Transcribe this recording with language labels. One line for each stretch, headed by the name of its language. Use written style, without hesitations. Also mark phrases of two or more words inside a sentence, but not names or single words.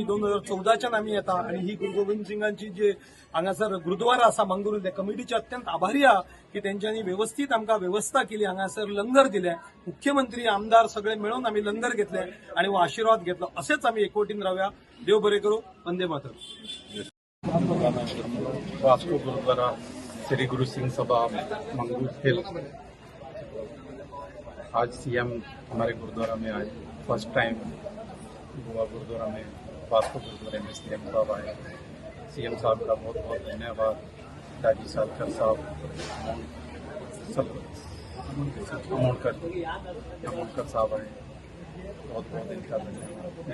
Konkani: 2014च्यान आमी येता आनी ही गुरु गोविंद सिंगांची जे हांगासर गुरुद्वारा आसा मंगळूर त्या कमिटीचे अत्यंत आभारी आहा की तेंच्यांनी व्यवस्थीत आमकां व्यवस्था केली, हांगासर लंगर दिले, मुख्यमंत्री आमदार सगळे मेळून आमी लंगर घेतले आनी हो आशिर्वाद घेतलो. असेच आमी एकवटीन रावया. देव बरें करूं. वंदे मातरम.
Hindi: वास्को गुरुद्वारा श्री गुरु सिंह सभा मंगूर हिल। आज सीएम हमारे गुरुद्वारा में आए,
English: first time
Hindi: गोवा गुरुद्वारा में वास्को गुरुद्वारे में सीएम साहब आए। सीएम साहब का बहुत बहुत धन्यवाद। दाजी सालकर साहब, सब अमोणकर साहब आए, बहुत बहुत इनका धन्यवाद।